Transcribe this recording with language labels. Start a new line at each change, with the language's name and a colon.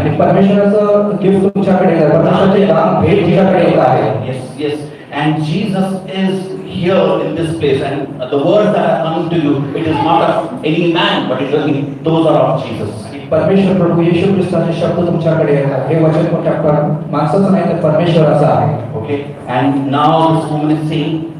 Marathi: आणि परमेश्वराचं गिफ्ट तुमच्याकडे येत आहे, परमेश्वराचे दान भेट तुमच्याकडे येत आहे.
English: Yes. And Jesus is here in this place, and the words that are coming to you, it is not of any man, but it is those are of Jesus.
Marathi: परमेश्वर प्रभू येशू ख्रिस्ताचे शब्द तुमच्याकडे येतात. हे वचन कोणत्या माणसाचं नाही तर परमेश्वराचं आहे.
English: Okay, and now this woman is saying,